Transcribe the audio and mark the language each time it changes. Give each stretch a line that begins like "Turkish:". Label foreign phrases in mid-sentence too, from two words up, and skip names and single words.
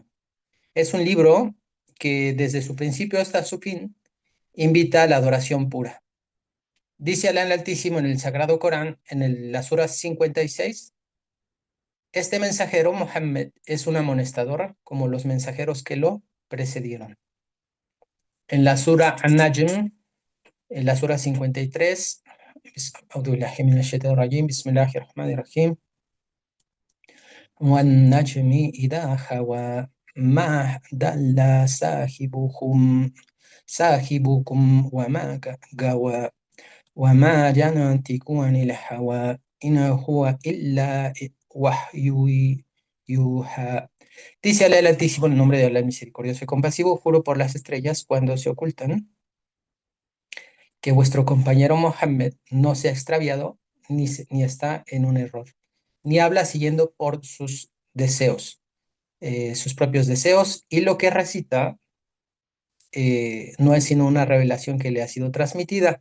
Spanish: Es un libro que desde su principio hasta su fin invita a la adoración pura. Dice Alá el Altísimo en el Sagrado Corán, la Sura 56, este mensajero, Muhammad, es un amonestador como los mensajeros que lo precedieron. En la Sura An-Najm, en la Sura 53,
Arabic: Bismillahirrahmanirrahim, وَالنَّجْمِ إِذَا هَوَى مَا ضَلَّ صَاحِبُكُمْ وَمَا غَوَى وَمَا يَنطِقُ عَنِ الْهَوَى إِنْ هُوَ إِلَّا وَحْيٌ يُوحَى.
Spanish: Dice Alá el Altísimo, en el nombre de Alá el misericordioso y compasivo, juro por las estrellas cuando se ocultan, que vuestro compañero Mohammed no se ha extraviado ni está en un error, ni habla siguiendo por sus propios deseos, y lo que recita no es sino una revelación que le ha sido transmitida.